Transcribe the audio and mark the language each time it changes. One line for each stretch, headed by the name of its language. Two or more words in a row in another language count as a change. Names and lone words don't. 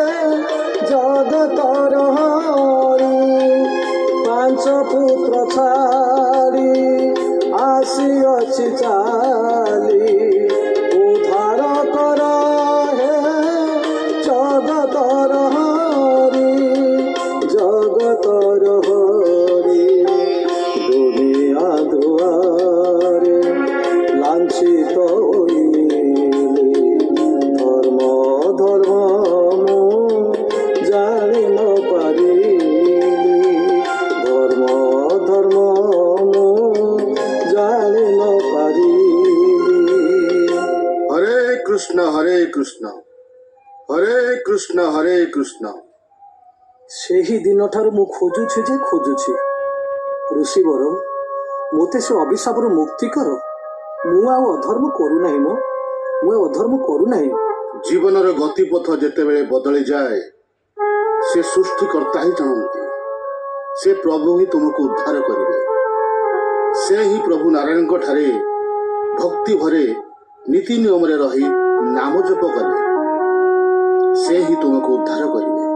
Odia: ଜଗତର ହରି ପାଞ୍ଚ ପୁତ୍ର ଛାଡ଼ି ଆସିଅଛି ଚାଲି ଉଦ୍ଧାର କର ହେ ଜଗତର ହରି ଜଗତର ହରି ଦୁନିଆ ଦୁଆରେ ଲାଞ୍ଛିତ ହଇଲି ଧର୍ମ ଧର୍ମ ମୁଁ ଜାଣି ନ ପାରିଲି ଧର୍ମ ଧର୍ମ ମୁଁ ଜାଣି ନ ପାରିଲି হরে কৃষ্ণ হরে কৃষ্ণ হরে কৃষ্ণ হরে কৃষ্ণ। ସେହି ଦିନଠାରୁ ମୁଁ ଖୋଜୁଛି ଯେ ଖୋଜୁଛି ଋଷିବର ମୋତେ ସେ ଅଭିଶାପରୁ ମୁକ୍ତି କର ମୁଁ ଆଉ ଅଧର୍ମ କରୁନାହିଁ ମୁଁ ଆଉ ଅଧର୍ମ କରୁନାହିଁ ଜୀବନର ଗତିପଥ ଯେତେବେଳେ ବଦଳିଯାଏ ସେ ସୃଷ୍ଟିକର୍ତ୍ତା ହିଁ ଜାଣନ୍ତି ସେ ପ୍ରଭୁ ହିଁ ତୁମକୁ ଉଦ୍ଧାର କରିବେ ସେ ହିଁ ପ୍ରଭୁ ନାରାୟଣଙ୍କ ଠାରେ ଭକ୍ତି ଭରେ ନୀତି ନିୟମରେ ରହି ନାମ ଜପ କଲେ ସେ ହିଁ ତୁମକୁ ଉଦ୍ଧାର କରିବେ।